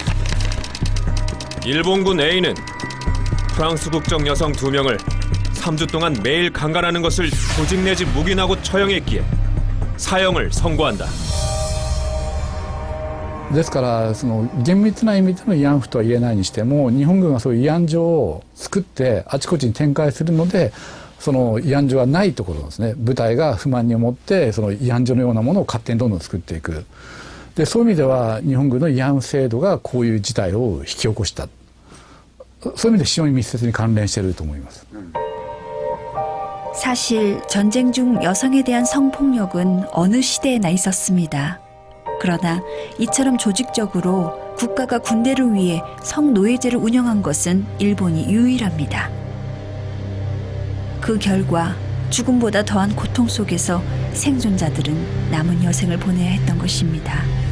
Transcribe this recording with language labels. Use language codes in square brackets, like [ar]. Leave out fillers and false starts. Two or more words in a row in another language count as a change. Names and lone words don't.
[ko] 일본군 A는 프랑스 국적 여성 2명을 3주 동안 매일 강간하는 것을 조직 내지 묵인하고 처형했기에 사형을 선고한다. [ja] ですからその厳密な意味での慰安婦とは言えないにしても、日本軍はそういう慰安所を作ってあちこちに展開するので、その慰安所はないところですね、部隊が不満に思ってその慰安所のようなものを勝手にどんどん作っていく。でそういう意味では日本軍の慰安婦制度がこういう事態を引き起こした、そういう意味で非常に密接に関連していると思います。 [ko] 사실 전쟁 중 여성에 대한 성폭력은 어느 시대에나 있었습니다. 그러나 이처럼 조직적으로 국가가 군대를 위해 성노예제를 운영한 것은 일본이 유일합니다. 그 결과 죽음보다 더한 고통 속에서 생존자들은 남은 여생을 보내야 했던 것입니다.